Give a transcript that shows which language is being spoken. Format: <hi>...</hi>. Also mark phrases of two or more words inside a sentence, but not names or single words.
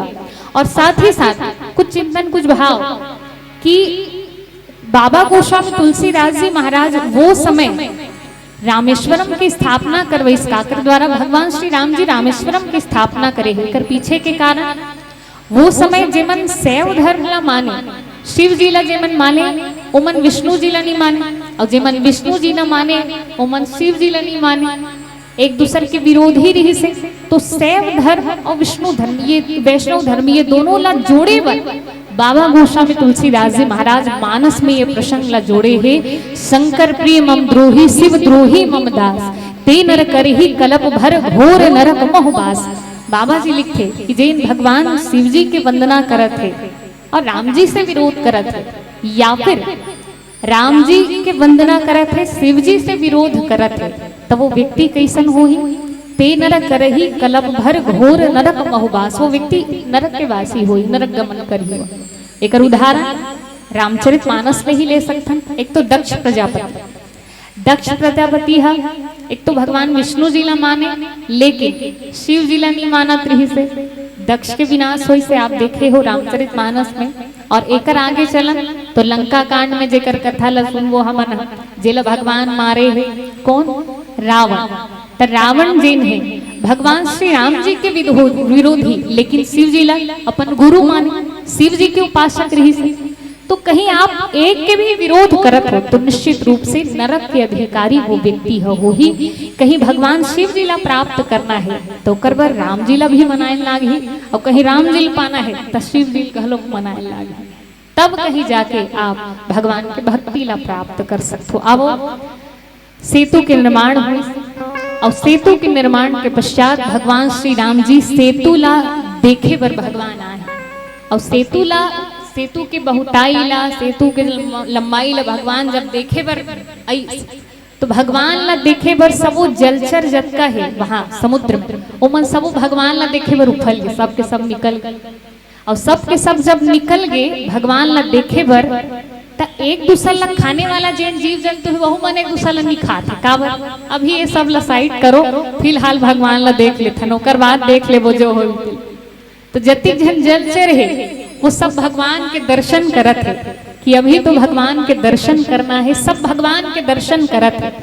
<hne>और साथ ही साथ कुछ चिंतन, कुछ भाव कि बाबा गोस्वामी तुलसीदास जी महाराज वो समय रामेश्वरम की स्थापना करवाई काकर द्वारा। भगवान श्री राम जी रामेश्वरम की स्थापना करे कर पीछे के कारण वो समय जेमन शैव धर्म ला माने, शिव जी ला जेमन माने ओमन विष्णु जी ला नहीं माने, और जेमन विष्णु जी ला माने ओमन शिव जी ला नहीं माने, एक दूसरे के विरोधी रही से। तो शैव धर्म और विष्णु धर्म, ये वैष्णव धर्म, ये दोनों ला जोड़े बर बाबा गोस्वामी तुलसीदास जी महाराज मानस में ये प्रसंग ला जोड़े है।</hne> <awa>शंकर प्रिय मम द्रोही शिव द्रोही मम दास, ते नर करहि कलप भर घोर नरक मोहबास।</awa> <hne>बाबा जी लिखे कि जैन भगवान शिव जी के वंदना करत है और राम जी से विरोध करत है, या फिर राम जी के वंदना करत है शिव जी से विरोध करत है, तो वो व्यक्ति कैसन हो ही?</hne> <awa>ते नरक करही कलप भर घोर नरक मोहबास।</awa> <hne>वो व्यक्ति नरक के वासी हो, नरक गमन करी। एक उदाहरण रामचरितमानस में ही ले सकथन। एक तो दक्ष प्रजापति, दक्ष प्रजापति है एक तो भगवान विष्णु जी ला माने, लेकिन शिव जी ला नहीं मानत रही से दक्ष के विनाश होई से आप देखे हो रामचरितमानस में। और एकर आगे चलन तो लंका कांड में जेकर कथा ला सुन वो हमन जेला भगवान मारे है कौन, रावण। तो रावण जिन है भगवान श्री राम जी के विरोधी, लेकिन शिव जी ला अपन गुरु माने, शिव जी के उपासक रही से। तो कहीं आप एक के भी विरोध करत हो तो निश्चित रूप से नरक के अधिकारी वो व्यक्ति हो, वो ही कहीं भगवान शिव जी ला प्राप्त करना है तो करबर राम जी ला भी मनाए लागी, और कहीं राम जी पाना है तो शिव जी कहलो मनाए लागी, तब कहीं जाके आप भगवान के भक्ति ला प्राप्त कर सकते हो। अब सेतु के निर्माण हुई और सेतु के निर्माण के पश्चात भगवान श्री राम जी सेतु ला देखे बर भगवान आए, और सेतु के बहुताई ला, सेतु के लंबाई ला भगवान जब देखे बर आई तो भगवान ला देखे बर सबो जलचर जतका है वहां समुद्र में ओमन सबो भगवान ला देखे बर उफल गए, सब के सब निकल गए। और सब के सब जब निकल गए भगवान ला देखे बर तो एक दूसरा ला खाने वाला जैन जीव जंतु है वहु मन एक दूसरा ला नहीं खाते काबर। अभी ये सब ला साइड करो, फिलहाल भगवान ला देख लेथन, ओकर बाद देख ले वो जो हो। तो जति जन जलचर है वो सब भगवान के दर्शन करत है कि अभी तो भगवान के दर्शन करना है, सब भगवान के दर्शन करत है।</hne>